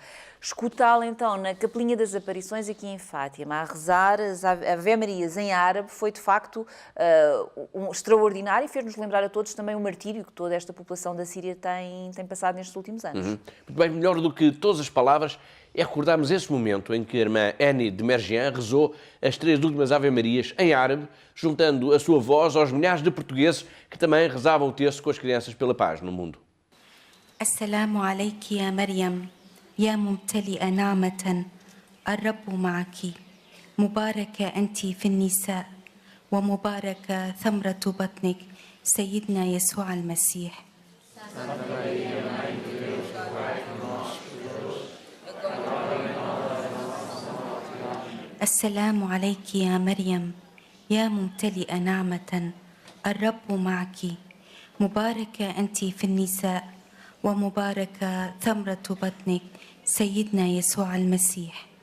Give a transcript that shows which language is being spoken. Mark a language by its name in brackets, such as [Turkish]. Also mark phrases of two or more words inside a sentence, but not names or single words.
[Portuguese] Escutá-la então na Capelinha das Aparições aqui em Fátima, a rezar as Ave-Marias em árabe, foi de facto extraordinário e fez-nos lembrar a todos também o martírio que toda esta população da Síria tem passado nestes últimos anos. Muito bem, melhor do que todas as palavras é recordarmos esse momento em que a irmã Annie de Mergian rezou as 3 últimas Ave-Marias em árabe, juntando a sua voz aos milhares de portugueses que também rezavam o terço com as crianças pela paz no mundo. [Arabic] السلام عليكِ يا مريم يا ممتلئة نعمة الرب معكِ مباركة أنتِ في النساء ومباركة ثمرة بطنكِ سيدنا يسوع المسيح. السلام عليك يا مريم يا ممتلئة نعمة الرب معك مباركة أنت في النساء ومباركة ثمرة بطنك سيدنا يسوع المسيح.